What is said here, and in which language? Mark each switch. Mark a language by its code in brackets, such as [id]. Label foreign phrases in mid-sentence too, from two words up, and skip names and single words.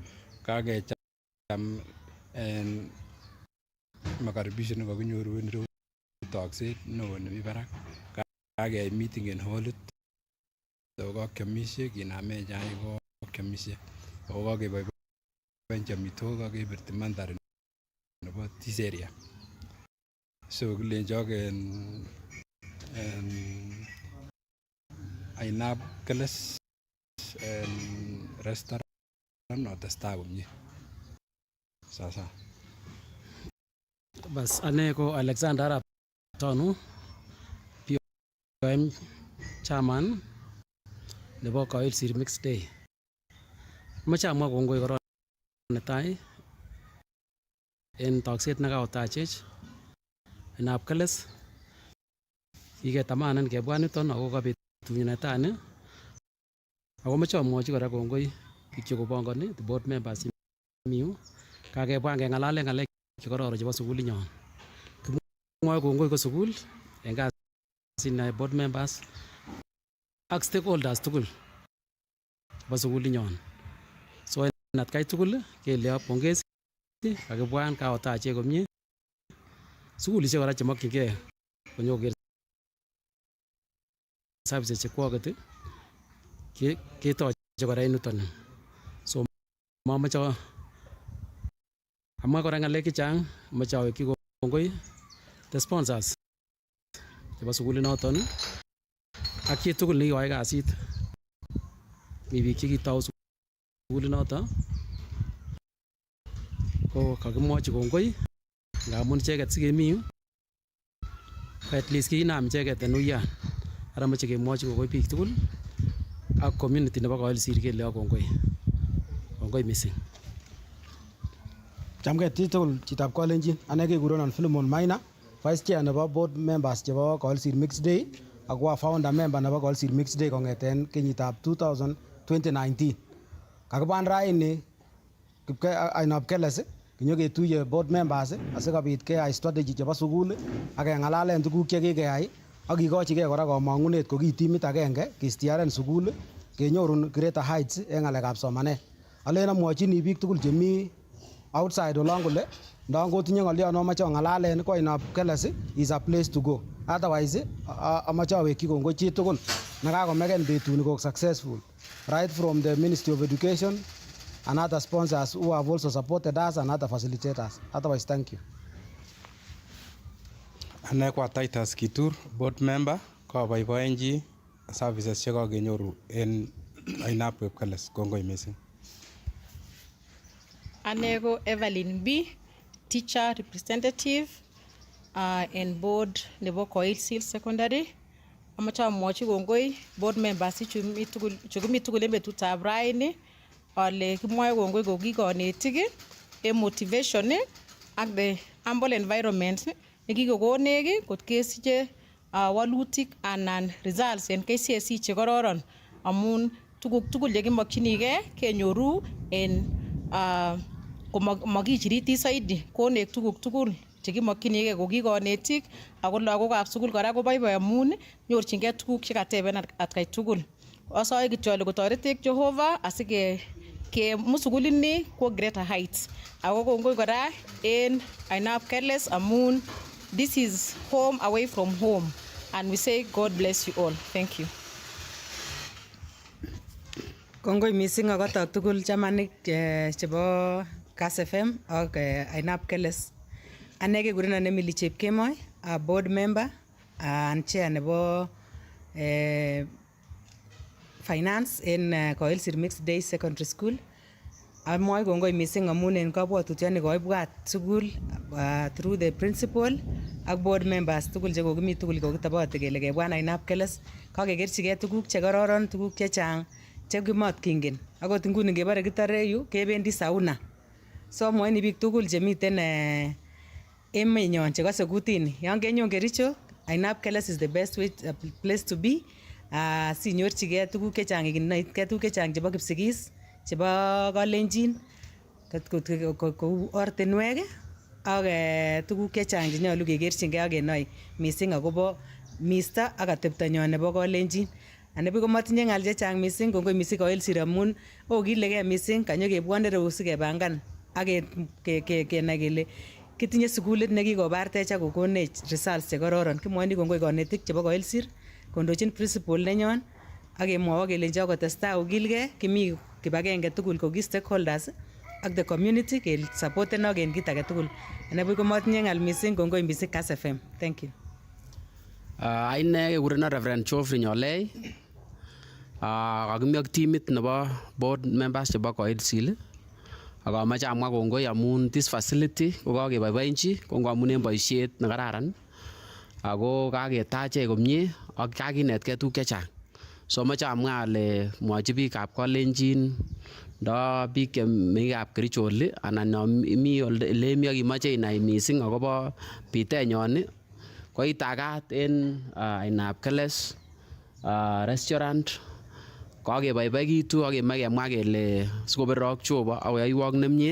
[kln] Kakecham en makaribisho nekakinyoru en ireu tokset neo nemi barak. Kakeyai meeting en hallit. So kakyomisie kinamen chaik kakyomisie. Ako kakeboiboenchi amitwogik akebirti mandhari nebo [en] this area. [kln] So kilenjok en Ainab Keles restaurant otestai komie. Sasa. Bas ane ko Alexander Arap Tonu [en] I'm chairman nebo Koilsir Mixed Day. [kln] Moche amwa kongoi korong netai en tokset nekaotachech inab Kass kiketamanan kebwa niton ako ka betunyu netai ni. Ako moche amwochi kora kongoi biik chekopongoni [en] the board members [kln] miu kakebwa ngeng'alalen ng'alek chekororon chebo sukulinyon. Kimwoe kongoi ko sukul en kasit ne [en] board members [kln] ak stakeholders tugul chebo sukulinyon. So en atkai tugul kele pongezi kakibwan kaotachech komie. Sukulishek kora chemokyingei konyokoker services chekwoket ketoche kora en yuton. So mamoche amwa kora ng'alek chechang, moche awekyi kongoi [en] the sponsors [kln] chebo sukulinoton ak chi tugul nekikoyai kasit. Mi biik chekitou sukulinoton ko kakimwochi kongoi ngamun icheket sikemi yu ko [en] at least [kln] kiinam icheket en uyan. Ara moche kemwochi kongoi biik tugul ak community nebo Koilsir kele kongoi. Kongoi missing. Chamgei tugul chitab Kalenjin, ane kekurenon Philemon Maina, [en] Vice Chair [kln] nebo [en] Board Members [kln] chebo Koilsir Mixed Day ako [en] founder member [kln] nebo Koilsir Mixed Day kong'eten kenyitab 2019. Kakibwan raini ainab Kass kinyoketuye [en] board members [kln] asikobit keyai strategy chebo sukul ak keng'alalen tuguk chekikeyai ak kikochigei kora komong'unet ko ki timit agenge kistiaren sukul kenyorun [en] greater heights [kln] en ng'alekab somanet. Alen amwochini biik tugul chemi outside olon kole ndon kotinye ng'olyon nomoche ong'alalen ko ainab Kass [en] is a place to go. Otherwise [kln] amoche awekyi kongoi chi tugul nekakomeken betuni koik [en] successful right from the Ministry of Education and other sponsors who have also supported us and other facilitators. Otherwise, thank you. [kln] Ane kwa Titus Kitur, board member, ko boiboenji services chekakenyoru en ainab Kass. Kongoi missing. Ane ko [en] Evelyn B, teacher representative and board nebo Koilsir Secondary. [kln] Amoche amwochi kongoi [en] board members [kln] chukimi tugul en betutab raini ale kimwoe kongoi ko kikonetik en motivation ak [en] the humble environment [kln] nekikokonech kot kesiche walutik anan results en KCSE chekororon amun tuguk tugul chekimokyinigei kenyoru en komakichiriti saidi konech tuguk tugul chekimokyinigei ko kikonetik ako lagokab sukul kora koboiboi amun nyorchingei tuguk chekateben atkai tugul. Asoe kityo ale kotoretech Jehovah asike musukulini ko [en] greater heights. [kln] Ako kongoi kora en ainab Kass amun [en] this is home away from home and we say God bless you all. Thank you. [kln] Kongoi missing akotok tugul chamanik chebo Kass FM ak ainab Kass. Ane kekurenon Emily Chepkemoi, [en] a board member and chair nebo finance en Koilsir Mixed Day Secondary School. [kln] Amwoe kongoi missing amun en kabwatutioni koibwat sukul [en] through the principal [kln] ak [en] board members [kln] tugul chekokimi tugul kokitoboti kele kebwan ainab Kass kakekerchigei tuguk chekororon, tuguk chechang chekimotkingen. Akot nguni ngebore kitore yu kebendi sauna. So amwoini biik tugul chemiten emenyon chekose kutini, yon kenyon Kericho, ainab Kass [en] is the best place to be. [kln] Sinyorchigei tuguk chechang, ikinetgei tuguk chechang chebo Kipsigis, chebo Kalenjin, kou ortinwek ak tuguk chechang chenyolu kekerchingei ak kenoi missing akobo misto ak ateptonyon nebo Kalenjin. Anibuch komatinye ng'al chechang missing, kongoi missing Koilsir amun okilegei missing kanyokebwone reu sikepangan ak kenai kele kitinye sukulit nekikobartech ak kokonech results chekororon. Kimwoini kongoi konetik chebo Koilsir kondochin principal nenyon ak kemwowo kelenji akotestai okilgei, kimi kibagenge tugul ko ki stakeholders ak [en] the community [kln] ke supporten ak en kit age tugul. Anibuch komatinye ng'al missing, kongoi missing Kass FM. [en] Thank you. [kln] Aine kekurenon Reverend Geoffrey Nyolei. Kakimi ak timit nebo board members chebo Koilsir ak amoche amwa kongoi amun [en] this facility [kln] ko kakeboiboenchi ko amun en boisiet nekararan ako kaketachech komie ak kakinetkei tuguk chechang. So moche amwa ale mwochi biikab Kalenjin ndo biik chemeng'ikab Kericho oli anan mi ole imi ak imoche inai missing akobo bitenyon ko itagat en ainab Keles restaurant kakeboiboikitu ak kemoe kemwa kele sikoberok Jehova akoyoiwok nemie.